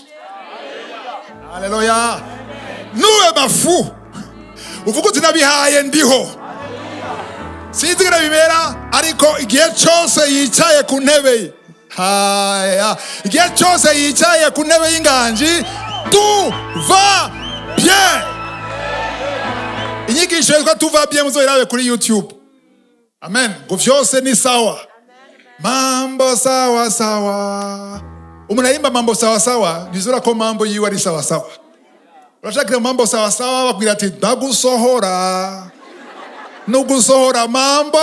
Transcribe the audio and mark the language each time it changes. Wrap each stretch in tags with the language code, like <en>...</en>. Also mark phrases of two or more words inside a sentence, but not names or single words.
<rn>Haleluya. Nuwe mafu. Uvuga uti nabihaye ndiho. sinzi ngene bibera ariko igihe cyose yicaye ku ntebe igihe cyose yicaye ku ntebe y'inganji</rn> <fr>tout va bien.</fr> <rn>Inyigisho yitwa</rn> <fr>tout va bien</fr> <rn>muzoyirabe kuri YouTube. Amen. Ngo vyose ni sawa.</rn> <sw>Mambo sawa sawa.</sw> <rn>Umuntu ayimba</rn> <sw>mambo sawa sawa</sw> <rn>nizura ko mambo yiwe ari sawa sawa. Urashakira</rn> <sw>mambo sawa sawa</sw> <rn>bakubwira ati ndagusohora. Nugusohora mambo.</rn>